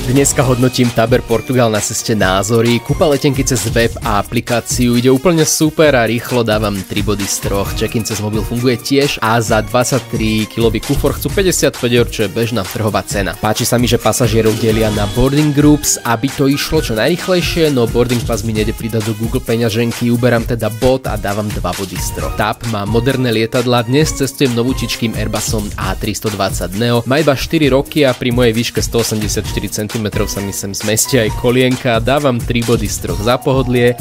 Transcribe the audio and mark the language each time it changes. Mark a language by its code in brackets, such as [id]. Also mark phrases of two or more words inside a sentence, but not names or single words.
[sk] Dneska hodnotím Taber Portugal na ceste názory, kúpa letenky cez web a aplikáciu, ide úplne super a rýchlo dávam 3 body z 3. Check-in cez mobil funguje tiež a za 23 kilový kufor chcú 55 €, čo je bežná trhová cena. Páči sa mi, že pasažierov delia na [en] boarding groups, [sk] aby to išlo čo najrýchlejšie, no [en] boarding pass [sk] mi nejde pridať do Google peňaženky, uberám teda bod a dávam 2 body z 3. TAP má moderné lietadlá, dnes cestujem novúčičkým Airbusom A320 Neo, má iba 4 roky a pri mojej výške 184 cm sa mi sem zmestia aj kolienka, dávam 3 body z 3 za pohodlie.